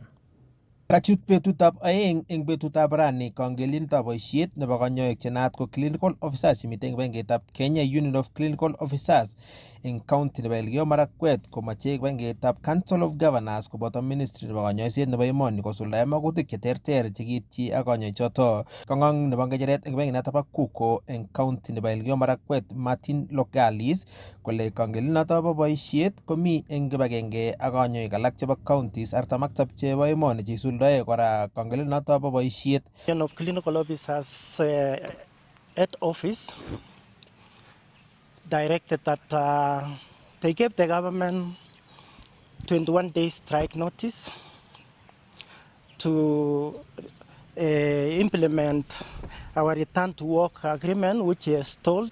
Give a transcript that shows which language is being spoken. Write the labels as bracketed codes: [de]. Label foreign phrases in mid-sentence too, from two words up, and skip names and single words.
[kln] Kachut betutab aeng eng betutab rani kangelindetab boisiet nebo kanyoik chenaat ko [en] clinical officers [kln] chemiten kibagengetab Kenya Union of Clinical Officers eng county nebo Elgeyo Marakwet komache kibagengetab Council of Governors koboto ministry nebo kanyoiset nebo emoni kosuldaen magutik cheterter chekiityi ak kanyoik choto. Kang'ong nebo ngecheret eng kibagengetab Kuko eng county nebo Elgeyo Marakwet Martin Logalis kole kangelinoto bo boisiet komi eng kibagenge ak kanyoik alak chebo counties 47 chebo emoni cheisuldae kora kangelinoto bo boisiet. [en] Union of Clinical Officers head office directed that they gave the government 21 days strike notice to implement our return to work agreement, which he has told.